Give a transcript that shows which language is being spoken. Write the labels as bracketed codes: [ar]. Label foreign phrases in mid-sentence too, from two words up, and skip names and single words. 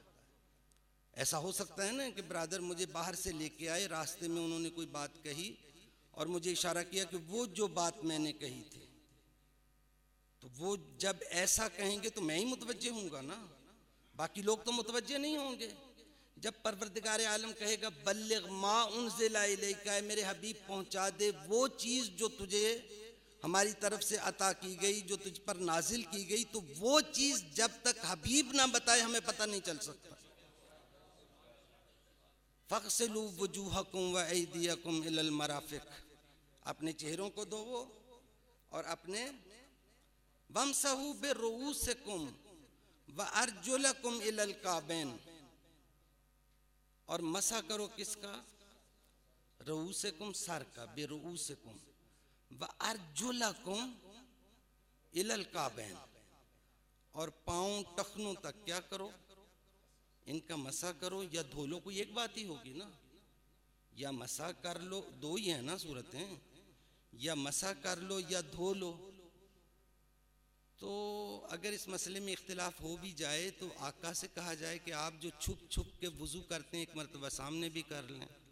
[hi] ऐसा हो सकता है ना कि ब्रदर मुझे बाहर से लेके आए, रास्ते में उन्होंने कोई बात कही और मुझे इशारा किया कि वो जो बात मैंने कही थी, तो वो जब ऐसा कहेंगे तो मैं ही मुतवज्जे हूँगा ना। बाकी लोग तो मुतवज्जे नहीं होंगे। जब परवरदिगार आलम कहेगा [ar] بلغ ما أنزل إليك, [hi] मेरे हबीब पहुंचा दे वो चीज़ जो तुझे हमारी तरफ से अता की गई, जो तुझ पर नाजिल की गई, तो वो चीज़ जब तक हबीब ना बताए हमें पता नहीं चल सकता। [ar] فاغسلوا وجوهكم وأيديكم إلى المرافق, [hi] अपने चेहरों को धोवो और अपने [ar] وامسحوا برءوسكم وأرجلكم إلى الكعبين, [hi] और मसा करो किसका? रुऊसिकुम, सर का, [ar] برءوسكم وأرجلكم إلى الكعبين, [hi] और पाँव टखनों तक क्या करो? इनका मसा करो या धो लो। कोई एक बात ही होगी ना, या मसा कर लो, दो ही है ना सूरतें, या मसा कर लो या धो लो। तो अगर इस मसले में इख्तिलाफ हो भी जाए तो आका से कहा जाए कि आप जो छुप छुप के वुज़ू करते हैं, एक मरतबा सामने भी कर लें।